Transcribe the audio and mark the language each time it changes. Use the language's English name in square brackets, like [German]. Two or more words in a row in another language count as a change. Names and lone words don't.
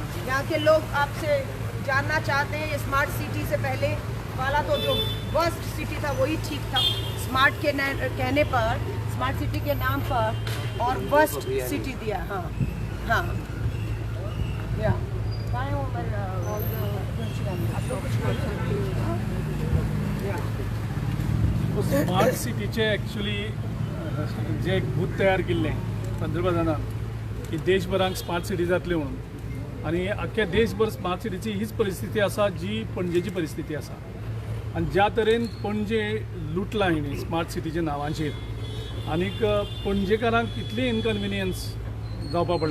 [Hindi] यहाँ के लोग आपसे जानना चाहते हैं, ये स्मार्ट सिटी से पहले वाला तो जो [English] worst city [Hindi] था वही ठीक था। स्मार्ट के कहने पर, स्मार्ट सिटी के नाम पर और [English] worst city [Hindi] दिया। हाँ हाँ, या आप लोग कुछ बोल सकते हैं। [Konkani] स्मार्ट सिटीचे एक्चुअली जे एक भूत तयार केल्लें पंतप्रधानान की देशभराक स्मार्ट सिटी जातली म्हणून, आनी आख्ख्या देशभर स्मार्ट सिटीची हीच परिस्थिती आसा जी पणजेची परिस्थिती आसा. आनी ज्या तरेन पणजे लुटला हिणी स्मार्ट सिटीच्या नांवाचेर, आनीक पणजेकारांक इतली इनकन्विनियन्स जावपा पडला.